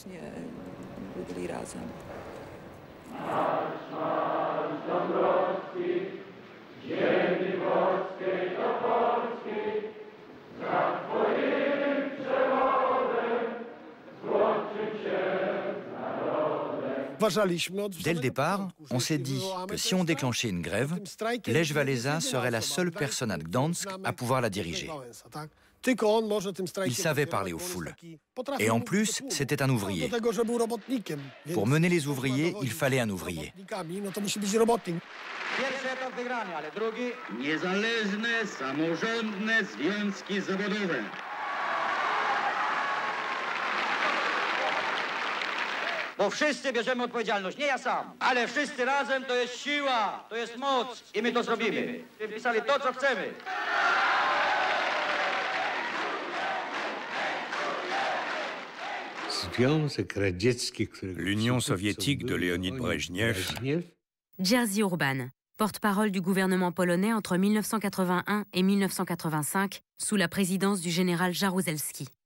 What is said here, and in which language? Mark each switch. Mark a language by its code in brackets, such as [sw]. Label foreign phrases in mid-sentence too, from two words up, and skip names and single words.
[fr] Dès le départ, on s'est dit que si on déclenchait une grève, Lech Walesa serait la seule personne à Gdansk à pouvoir la diriger. Il savait parler aux foules. Et en plus, c'était un ouvrier. Pour mener les ouvriers, il fallait un ouvrier. [pl] Bo wszyscy bierzemy odpowiedzialność, nie ja sam, ale wszyscy razem to jest siła, to jest moc i my to zrobimy. Wpisali to, co chcemy. [fr] L'Union soviétique de Léonid Brejnev. Jerzy Urban, porte-parole du gouvernement polonais entre 1981 et 1985, sous la présidence du général Jaruzelski.